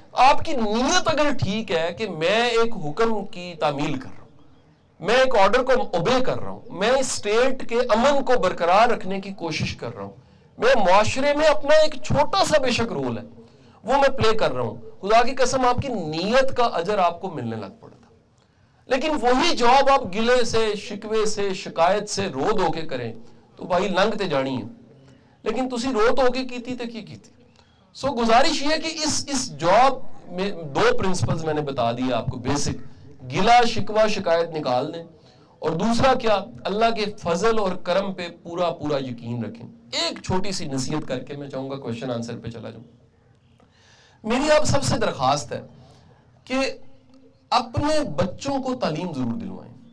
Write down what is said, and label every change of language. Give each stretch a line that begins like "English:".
Urdu: آپ کی نیت اگر ٹھیک ہے کہ میں ایک حکم کی تعمیل کر رہا ہوں، میں ایک آرڈر کو اوبے کر رہا ہوں، میں اسٹیٹ کے امن کو برقرار رکھنے کی کوشش کر رہا ہوں، میں معاشرے میں اپنا ایک چھوٹا سا بے شک رول ہے وہ میں پلے کر رہا ہوں، خدا کی قسم آپ کی نیت کا اجر آپ کو ملنے لگ پڑتا. لیکن وہی جواب آپ گلے سے، شکوے سے، شکایت سے رو دھو کے کریں تو بھائی
Punjabi: لنگ تے جانی ہے. لیکن تسی رو دھو کے کیتی تے کی کیتی.
Urdu: سو گزارش یہ ہے کہ اس جاب میں دو پرنسپلز میں نے بتا دیا آپ کو بیسک. گلا شکوہ شکایت نکال دیں، اور دوسرا کیا، اللہ کے فضل اور کرم پہ پورا یقین رکھیں. ایک چھوٹی سی نصیحت کر کے میں چاہوں گا کویشچن آنسر پہ چلا جاؤں. میری آپ سب سے درخواست ہے کہ اپنے بچوں کو تعلیم ضرور دلوائیں.